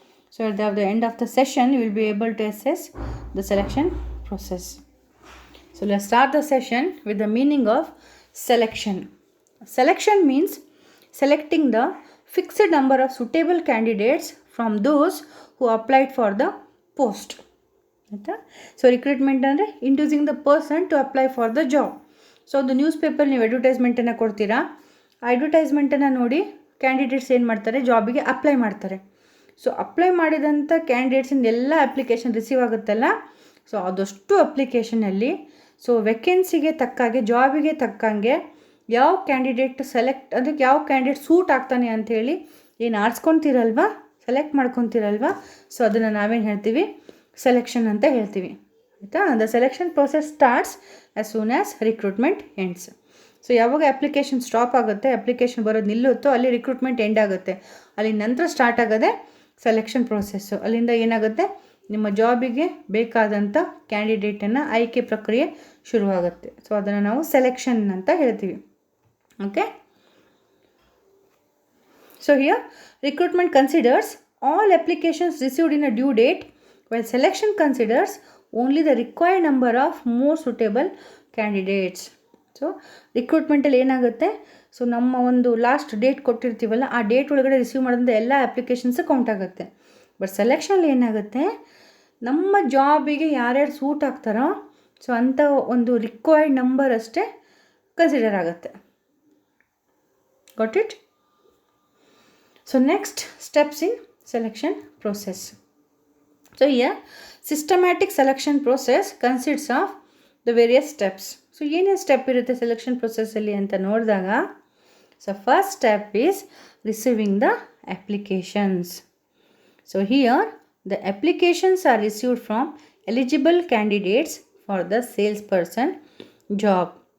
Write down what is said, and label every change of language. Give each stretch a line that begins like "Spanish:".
English: So at the end of the session you will be able to assess the selection process. So let's start the session with the meaning of selection. Selection means selecting the fixed number of suitable candidates from those who applied for the post. So recruitment ಅಂದರೆ inducing the person to apply for the job.
Kannada: So ಒಂದು news paper ನೀವು ಅಡ್ವರ್ಟೈಸ್ಮೆಂಟನ್ನು ಕೊಡ್ತೀರಾ, ಆ ಅಡ್ವರ್ಟೈಸ್ಮೆಂಟನ್ನು ನೋಡಿ candidates ಏನು ಮಾಡ್ತಾರೆ, ಜಾಬಿಗೆ apply ಮಾಡ್ತಾರೆ. So apply ಮಾಡಿದಂಥ ಕ್ಯಾಂಡಿಡೇಟ್ಸಿಂದ ಎಲ್ಲ ಅಪ್ಲಿಕೇಶನ್ ರಿಸೀವ್ ಆಗುತ್ತಲ್ಲ, ಸೊ ಅದಷ್ಟು ಅಪ್ಲಿಕೇಶನಲ್ಲಿ ಸೊ ವೆಕೆನ್ಸಿಗೆ ತಕ್ಕಾಗೆ, ಜಾಬಿಗೆ ತಕ್ಕಂಗೆ ಯಾವ ಕ್ಯಾಂಡಿಡೇಟ್ ಅದಕ್ಕೆ ಯಾವ ಕ್ಯಾಂಡಿಡೇಟ್ ಸೂಟ್ ಆಗ್ತಾನೆ ಅಂಥೇಳಿ ಏನು ಆರಿಸ್ಕೊತೀರಲ್ವ, ಸೆಲೆಕ್ಟ್ ಮಾಡ್ಕೊತೀರಲ್ವ, ಸೊ ಅದನ್ನು ನಾವೇನು ಹೇಳ್ತೀವಿ, ಸೆಲೆಕ್ಷನ್ ಅಂತ ಹೇಳ್ತೀವಿ. ಆಯಿತಾ?
English: The selection process starts as soon as recruitment ends.
Kannada: So ಯಾವಾಗ ಅಪ್ಲಿಕೇಶನ್ ಸ್ಟಾಪ್ ಆಗುತ್ತೆ, ಅಪ್ಲಿಕೇಶನ್ ಬರೋದು ನಿಲ್ಲುತ್ತೋ ಅಲ್ಲಿ ರಿಕ್ರೂಟ್ಮೆಂಟ್ ಎಂಡ್ ಆಗುತ್ತೆ. ಅಲ್ಲಿ ನಂತರ ಸ್ಟಾರ್ಟ್ ಆಗೋದೆ ಸೆಲೆಕ್ಷನ್ ಪ್ರೊಸೆಸ್ಸು. ಅಲ್ಲಿಂದ ಏನಾಗುತ್ತೆ, ನಿಮ್ಮ ಜಾಬಿಗೆ ಬೇಕಾದಂಥ ಕ್ಯಾಂಡಿಡೇಟನ್ನು ಆಯ್ಕೆ ಪ್ರಕ್ರಿಯೆ ಶುರುವಾಗುತ್ತೆ. ಸೊ ಅದನ್ನು ನಾವು ಸೆಲೆಕ್ಷನ್ ಅಂತ ಹೇಳ್ತೀವಿ.
English: Okay, so here recruitment considers all applications received in a due date, while selection considers only the required number of more suitable candidates.
Kannada: So ರಿಕ್ರೂಟ್ಮೆಂಟಲ್ಲಿ ಏನಾಗುತ್ತೆ, ಸೊ ನಮ್ಮ ಒಂದು ಲಾಸ್ಟ್ ಡೇಟ್ ಕೊಟ್ಟಿರ್ತೀವಲ್ಲ, ಆ ಡೇಟ್ ಒಳಗಡೆ ರಿಸೀವ್ ಮಾಡಿದಂಥ ಎಲ್ಲ ಅಪ್ಲಿಕೇಶನ್ಸ್ ಕೌಂಟ್ ಆಗುತ್ತೆ. But ಸೆಲೆಕ್ಷನಲ್ಲಿ ಏನಾಗುತ್ತೆ, ನಮ್ಮ ಜಾಬಿಗೆ ಯಾರ್ಯಾರು ಸೂಟ್ ಆಗ್ತಾರೋ ಸೊ ಅಂಥ ಒಂದು ರಿಕ್ವೈರ್ಡ್ ನಂಬರ್ ಅಷ್ಟೇ ಕನ್ಸಿಡರ್ ಆಗುತ್ತೆ. Got it?
English: So next steps in selection process. So here systematic selection process consists of the various steps. So
Kannada: ಏನೇನು ಸ್ಟೆಪ್ ಇರುತ್ತೆ ಸೆಲೆಕ್ಷನ್ ಪ್ರೊಸೆಸ್ಸಲ್ಲಿ ಅಂತ ನೋಡಿದಾಗ,
English: So first step is receiving the applications. So here the applications are received from eligible candidates for the sales person job.